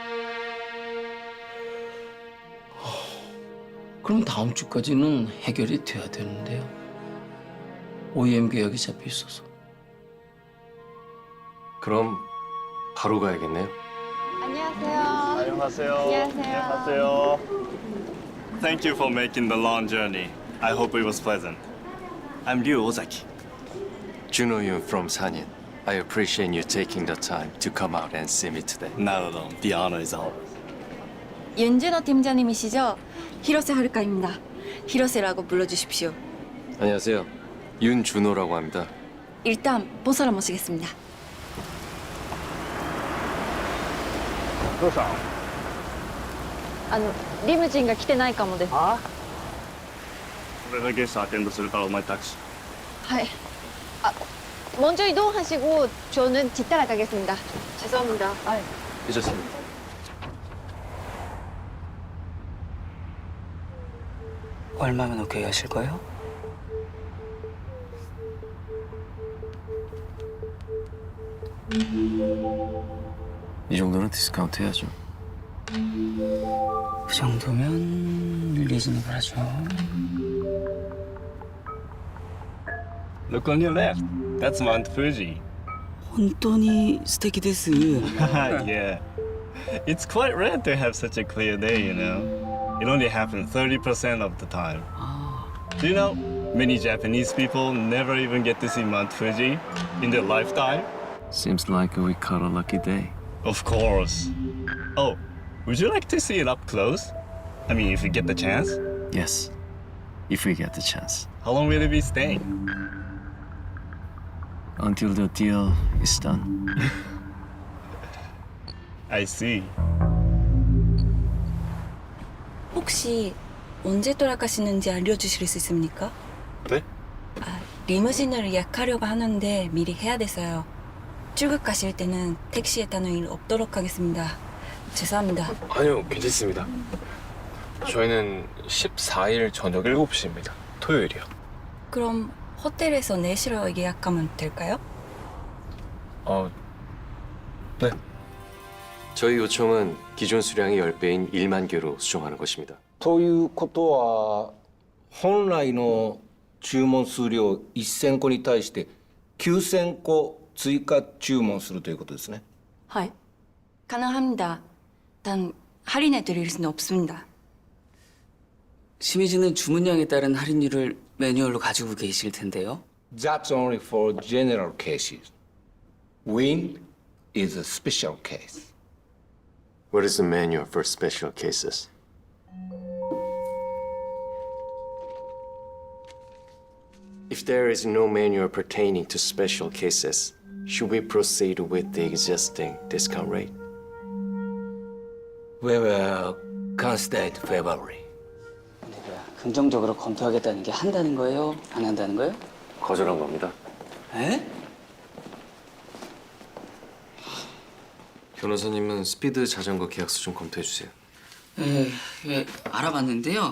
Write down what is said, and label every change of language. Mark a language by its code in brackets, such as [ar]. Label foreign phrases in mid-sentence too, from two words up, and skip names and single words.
[ko] 그럼 다음 주까지는 해결이 돼야 되는데요. OEM 계약이 잡혀 있어서. 그럼 바로 가야겠네요. 안녕하세요. [en] Thank you for making the long journey. I hope it was pleasant. I'm Ryu Ozaki. Juno Yoon from Sanyin. I appreciate you taking the time to come out and see me today. Not at all. The honor is ours. [ko] 윤진호 팀장님이시죠? 히로세 하루카입니다. 히로세라고 불러주십시오. 안녕하세요. 윤준호라고 합니다. 일단 보서를 모시겠습니다. [ja] どうしたの？リムジンが来てないかもです。俺がゲストアテンドするからお前タクシー。 [ko] 하이. 먼저 이동하시고 저는 뒤따라 가겠습니다. 죄송합니다. 괜찮습니다. 얼마면 오케이 하실 거예요? 이 정도는 디스카운트 해야죠. 그 정도면 리즈너블 하죠. [en] Look on your left. That's Mount Fuji. [ja] 本当に素敵です。 [en] Yeah. It's quite rare to have such a clear day, you know. It only happens 30% of the time. Do you know, many Japanese people never even get to see Mount Fuji in their lifetime? Seems like we caught a lucky day. Of course. Oh, would you like to see it up close? I mean, if you get the chance. Yes, if we get the chance. How long will you be staying? Until the deal is done. I see. [ko] 혹시 언제 돌아가시는지 알려주실 수 있습니까? 네? 리무진을 예약하려고 하는데 미리 해야 돼서요. 출국 가실 때는 택시에 타는 일 없도록 하겠습니다. 죄송합니다. 아니요, 괜찮습니다. 저희는 14일 저녁 7시입니다. 토요일이요. 그럼 호텔에서 내시로 예약하면 될까요? 네. 저희 요청은 기존 수량의 10배인 1만 개로 수정하는 것입니다. [ja] ということは本来の注文数量1000個に対して9000個追加注文するということですね。 [ko] 네. 가능합니다. 단 할인해 드릴 수는 없습니다. 심희진은 주문량에 따른 할인율을 매뉴얼로 가지고 계실 텐데요. [en] That's only for general cases. Wind is a special case. What is the manual for special cases? If there is no manual pertaining to special cases, should we proceed with the existing discount rate? We will consider it favorably. [ko] 긍정적으로 검토하겠다는 게 한다는 거예요? 안 한다는 거예요? 거절한 겁니다. 에? 변호사님은 스피드 자전거 계약서 좀 검토해 주세요. 예, 알아봤는데요.